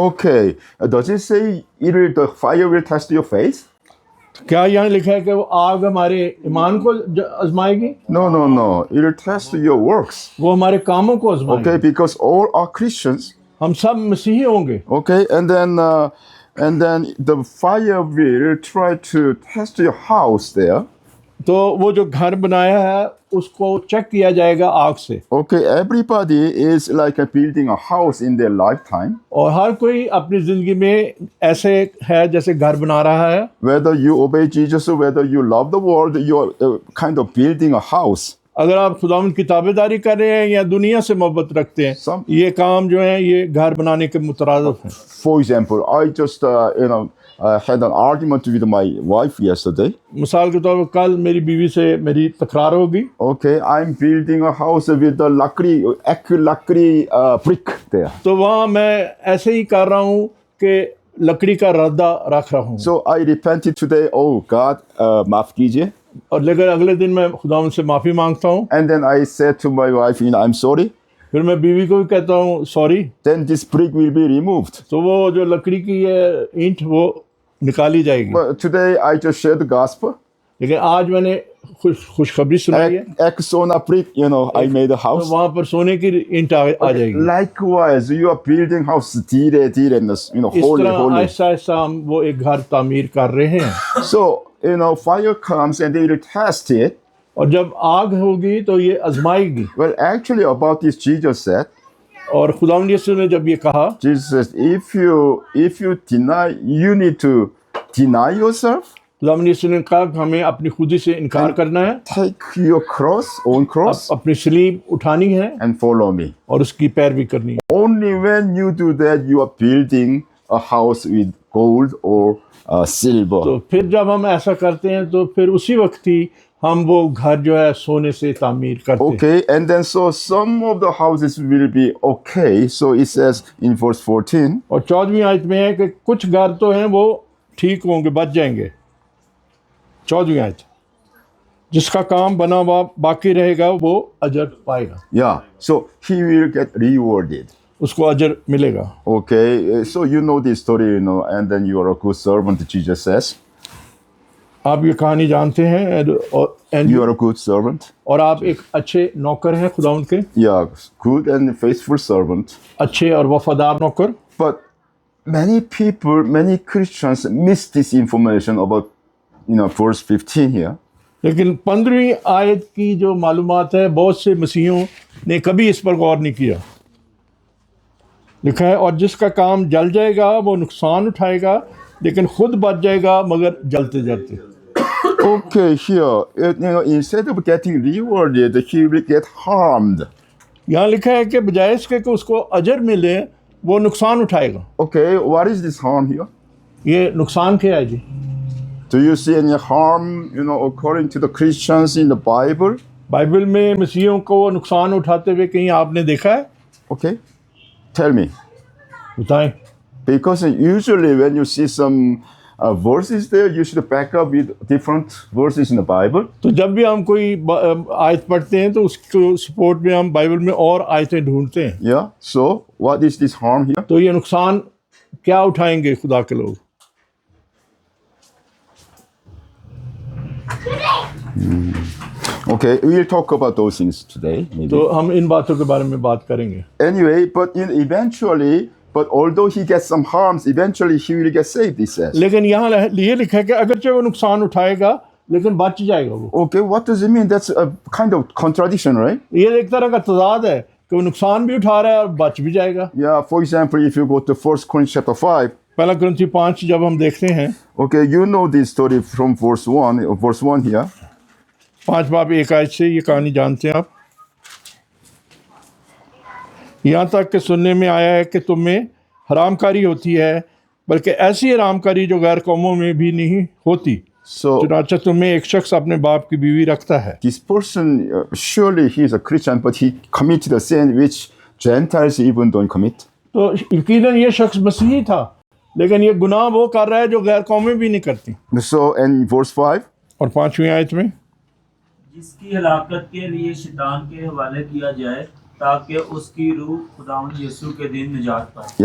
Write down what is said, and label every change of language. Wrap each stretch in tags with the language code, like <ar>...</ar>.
<en>Okay, does it say the fire will test your faith?</en> <hi>क्या यहाँ लिखा है कि वो आग हमारे ईमान को आजमाएगी?</hi> <en>No, no, no. It will test your works.</en> <hi>वो हमारे कामों को आजमाएगी।</hi> <en>Okay, because all are Christians.</en> <hi>हम सब मसीही होंगे।</hi> <en>Okay, and then the fire will try to test your house there.</en> <hi>तो वो जो घर बनाया है उसको चेक किया जाएगा आग से।</hi> <en>Okay, everybody is like building a house in their lifetime.</en> <hi>और हर कोई अपनी जिंदगी में ऐसे है जैसे घर बना रहा है।</hi> <en>Whether you obey Jesus or whether you love the world, you're kind of building a house.</en> <hi>अगर आप खुदावंद की ताबेदारी कर रहे हैं या दुनिया से मोहब्बत रखते हैं, ये काम जो है ये घर बनाने के मुतरादिफ हैं।</hi> <en>For example, I just had an argument with my wife yesterday.</en> <hi>मिसाल के तौर पर कल मेरी बीवी से मेरी तकरार होगी।</hi> <en>Okay, I'm building a house with the lakri brick there.</en> <hi>तो वहाँ मैं ऐसे ही कर रहा हूँ कि लकड़ी का रद्दा रख रहा हूँ।</hi> <en>So I repented today. Oh God,</en> <hi>माफ कीजिए. और लेकिन अगले दिन मैं खुदावंद से माफ़ी मांगता हूँ।</hi> <en>And then I said to my wife, I'm sorry.</en> <hi>फिर मैं बीवी को भी कहता हूँ sorry.</hi> <en>Then this brick will be removed.</en> <hi>तो वो जो लकड़ी की है ईंट वो निकाली जाएगी।</hi> <en>But today I just shared the gospel.</en> <hi>लेकिन आज मैंने खुशखबरी सुनाई है। Ek sona</hi> <en>brick, I made a</en> <hi>तो</hi> <en>house.</en> <hi>वहाँ पर सोने की ईंट आ जाएगी।</hi> <en>Likewise, you are building house धीरे,</en> <hi>इस</hi> <en>holy.</en> <hi>तरह ऐसा हम वो एक घर तामीर कर रहे हैं।</hi> <en>So, fire comes and they will test it.</en> <hi>और जब आग होगी तो ये आजमाएगी।</hi> <en>Well, actually about this, Jesus said,</en> <hi>और खुदावंद यीशु ने जब ये कहा,</hi> <en>Jesus says, if you deny, you need to deny yourself,</en> <hi>खुदावंद यीशु ने कहा कि हमें अपनी खुदी से इनकार करना है,</hi> <en>take your own cross,</en> <hi>अपनी सलीब उठानी है</hi> <en>and follow me.</en> <hi>और उसकी पैरवी करनी है।</hi> <en>Only when you do that, you are building a house with gold or silver.</en> <hi>तो फिर जब हम ऐसा करते हैं तो फिर उसी वक्त ही हम वो घर जो है सोने से तामीर करते हैं।</hi> <en>Okay, and then so some of the houses will be okay. So it says in verse 14,</en> <hi>और 14वीं आयत में है कि कुछ घर तो हैं वो ठीक होंगे, बच जाएंगे। 14वीं आयत, जिसका काम बना हुआ बाकी रहेगा वो अजर पाएगा,</hi> <en>yeah, so he will get rewarded.</en> <hi>उसको अजर मिलेगा।</hi> <en>Okay, so you know this story, you know, and then you are a good servant, Jesus says.</en> <hi>आप ये कहानी जानते हैं</hi> <en>You are a good servant.</en> <hi>और आप एक अच्छे नौकर हैं खुदावंद के,</hi> <en>Yeah, good and faithful servant.</en> <hi>अच्छे और वफादार नौकर।</hi> <en>But many people, many Christians miss this information about, you know, verse 15 here.</en> <hi>लेकिन 15वीं आयत की जो मालूमात है बहुत से मसीहों ने कभी इस पर गौर नहीं किया। लिखा है, और जिसका काम जल जाएगा वो नुकसान उठाएगा, लेकिन खुद बच जाएगा मगर जलते जलते।</hi> <en>Okay, here, you know, instead of getting rewarded, he will get harmed.</en> <hi>यहाँ लिखा है कि बजाय इसके कि उसको अजर मिले वो नुकसान उठाएगा।</hi> <en>Okay, what is this harm here?</en> <hi>ये नुकसान क्या है जी?</hi> <en>Do you see any harm, you know, according to the Christians in the Bible?</en> <hi>Bible में मसीहों को नुकसान उठाते हुए कहीं आपने देखा है?</hi> <en>Okay, tell me.</en> <hi>बताएं।</hi> <en>Because usually when you see some verses there, you should back up with different verses in the Bible.</en> <hi>तो जब भी हम कोई आयत पढ़ते हैं तो उसको सपोर्ट में हम बाइबल में और आयतें ढूंढते हैं।</hi> <en>Yeah, so what is this harm here?</en> <hi>तो ये नुकसान क्या उठाएंगे खुदा के लोग?</hi> <en>Okay, we'll talk about those things today, maybe.</en> <hi>तो हम इन बातों के बारे में बात करेंगे।</hi> <en>Anyway, but eventually, but although he gets some harms, eventually he will get saved, he says.</en> <hi>लेकिन यहाँ ये लिखा है कि अगरचे वो नुकसान उठाएगा लेकिन बच जाएगा वो।</hi> <en>Okay, what does it mean? That's a kind of contradiction, right?</en> <hi>ये एक तरह का तजाद है कि वो नुकसान भी उठा रहा है और बच भी जाएगा।</hi> <en>Yeah, for example, if you go to 1 Corinthians chapter 5,</en> <hi>पहला कुरिन्थी 5 जब हम देखते हैं,</hi> <en>okay, you know this story from verse 1 here.</en> <hi>5 बाब 1 आयत से ये कहानी जानते हैं आप। यहाँ तक कि सुनने में आया है कि तुम्हें हरामकारी होती है, बल्कि ऐसी हरामकारी जो गैर कौमों में भी नहीं होती।</hi> <en>So</en> <hi>चुनांचे तुम्हें एक शख्स अपने बाप की बीवी रखता है।</hi> <en>this person, surely he is a Christian, but he committed a sin which Gentiles even don't commit.</en> <hi>तो यकीनन ये शख्स मसीही था, लेकिन ये गुनाह वो कर रहा है जो गैर कौमें भी नहीं करती।</hi> <en>So, and verse 5,</en> <hi>और 5वीं आयत में, जिसकी हलाकत के लिए शैतान के हवाले किया जाए ताकि उसकी रूह खुदावंद यीशु के दिन निजात पाए।</hi>